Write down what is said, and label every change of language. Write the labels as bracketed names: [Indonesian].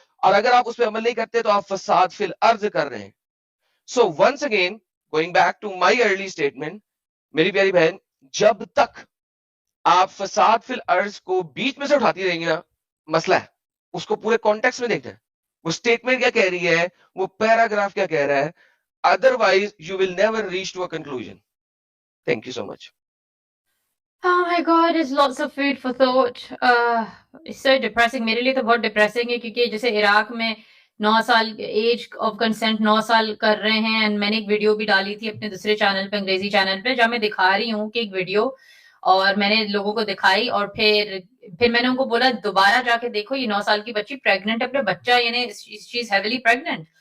[Urdu] اور اگر آپ اس پہ عمل نہیں کرتے تو آپ فساد فی الارض کر رہے ہیں. [English] so once again going back to my early statement, [Urdu] میری پیاری بہن, جب تک آپ فساد فی الارض کو بیچ میں سے اٹھاتی رہیں گی نا, مسئلہ ہے. اس کو پورے کانٹیکس میں دیکھتے ہیں, وہ اسٹیٹمنٹ کیا کہہ رہی ہے, وہ پیراگراف کیا کہہ رہا ہے, [English] otherwise you will never reach to a conclusion. Thank you so much. Oh my God, it's lots of food for thought. It's so depressing. [Urdu] میرے لیے تو بہت depressing ہے کیونکہ جیسے عراق میں 9 سال ایج آف کنسنٹ 9 سال کر رہے ہیں, اینڈ میں نے ایک ویڈیو بھی ڈالی تھی اپنے دوسرے چینل پہ, انگریزی چینل پہ, جہاں میں دکھا رہی ہوں کہ ایک ویڈیو, اور میں نے لوگوں کو دکھائی اور پھر میں نے ان کو بولا دوبارہ جا کے دیکھو, یہ 9 سال کی بچی پریگننٹ ہے, اپنے بچہ یعنی [English] She is heavily pregnant.